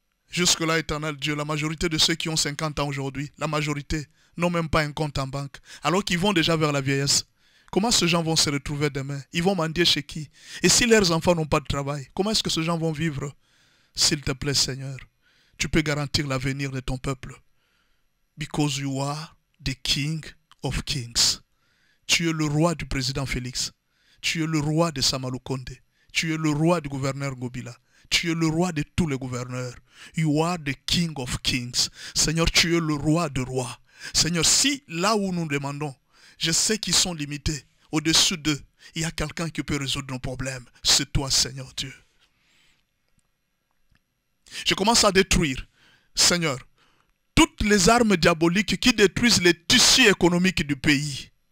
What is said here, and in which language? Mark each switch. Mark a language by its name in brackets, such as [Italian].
[French] Jusque-là, éternel Dieu, la majorité de ceux qui ont 50 ans aujourd'hui, la majorité n'ont même pas un compte en banque, alors qu'ils vont déjà vers la vieillesse. Comment ces gens vont se retrouver demain? Ils vont mendier chez qui? Et si leurs enfants n'ont pas de travail, comment est-ce que ces gens vont vivre? S'il te plaît, Seigneur, tu peux garantir l'avenir de ton peuple. [English] Because you are the King of Kings. [French] Tu es le roi du président Félix. Tu es le roi de Samalou Condé. Tu es le roi du gouverneur Ngobila. Tu es le roi de tous les gouverneurs. [English] You are the King of Kings. [French] Seigneur, tu es le roi de rois. Seigneur, si là où nous demandons, je sais qu'ils sont limités, au-dessus d'eux, il y a quelqu'un qui peut résoudre nos problèmes. C'est toi, Seigneur Dieu. Je commence à détruire, Seigneur, toutes les armes diaboliques qui détruisent les tissus économiques du pays.